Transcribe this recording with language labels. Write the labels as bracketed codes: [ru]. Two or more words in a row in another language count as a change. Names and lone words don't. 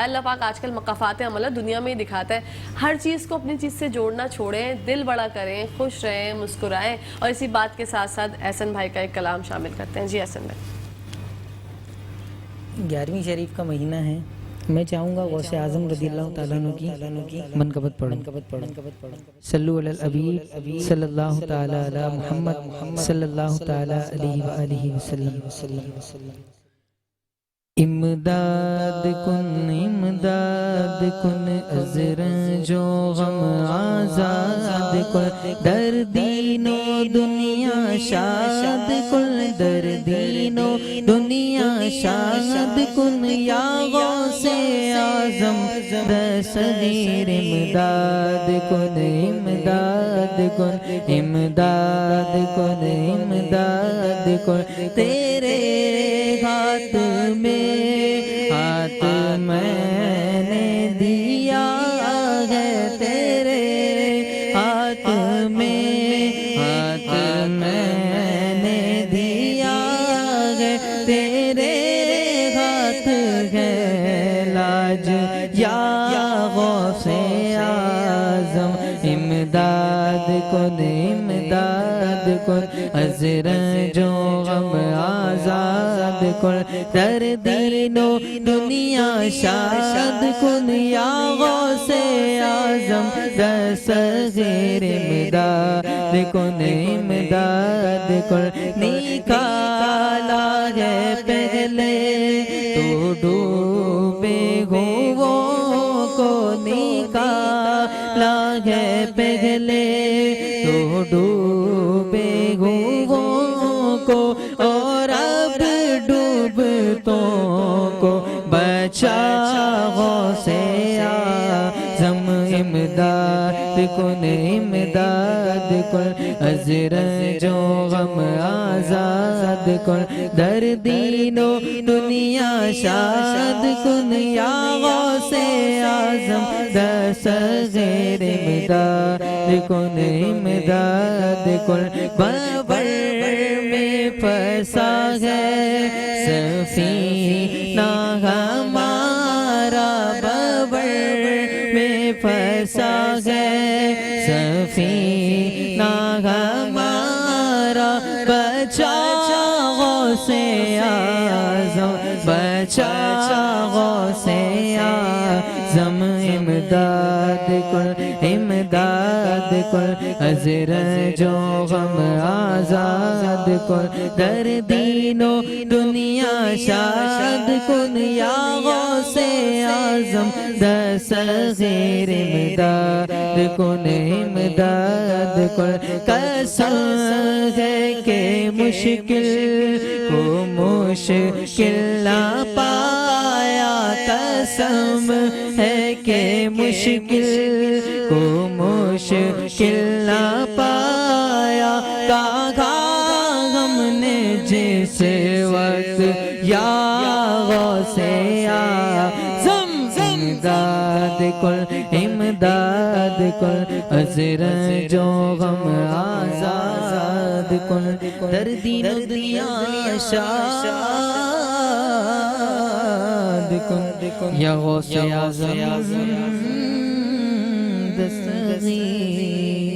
[ur] اللہ پاک آج کل مکافات عمل دنیا میں ہی دکھاتا ہے۔ ہر چیز کو اپنی چیز سے جوڑنا چھوڑیں، دل بڑا کریں، خوش رہیں، مسکرائیں. اور اسی بات کے ساتھ ساتھ احسن بھائی کا ایک کلام شامل کرتے ہیں. جی احسن بھائی. 11ویں شریف کا مہینہ ہے، میں چاہوں گا غوث اعظم [ar] رضي الله تعالى عنه [ur] کی منقبت پڑھوں. [ar] صلوا على الحبيب صلى الله تعالى على محمد صلى الله تعالى عليه وآله وسلم. [fa] امداد کن ازر جو غم آزاد کن، در دین و دنیا شاد کن، در دین و دنیا شاد کن، یا غوث اعظم دستگیر امداد کن، امداد کن، امداد کن، امداد کن. [ur] تیرے ہاتھ میں ہاتھ میں نے دیا ہے، تیرے ہاتھ میں ہاتھ میں نے دیا ہے، تیرے ہاتھ ہے لاج یا غوث اعظم. [fa] امداد کن، امداد کن, ازر جو غم آزاد کن، در دین و دنیا شاد کن، یا غوث اعظم دستگیر امداد کن، امداد کن. [ur] نکالا ہے پہلے تو ڈوبے ہوؤں کو، نکالا ہے پہلے تو ڈوبے ہوؤں کو، اور اب ڈوبتوں کو بچا غوث اعظم. [fa] امداد کن، امداد کن, ازر جو غم آزاد کن، در دین و دنیا شاد کن، یا غوث اعظم دستگیر امداد کن، امداد کن. [ur] ببر میں پھنسا ہے سفینہ ہمارا، ببر میں پھنسا ہے سفینہ ہمارا، بچا غوث اعظم، بچا غوث اعظم. [fa] इमदाद کن امداد کن ازر جو غم آزاد کن در دین و دنیا شاد کن یا غوث اعظم دست غیر امداد کن امداد کن [ur] قسم ہے کہ مشکل کو مشکل نہ پایا قسم ہے کہ مشکل کو مشکل نہ پایا کہا ہم نے جس [fa] وقت یا غوث اعظم امداد کن امداد کن ازر جو غم آزاد کن در دین و دنیا شاد کن یا غوث اعظم دستگیر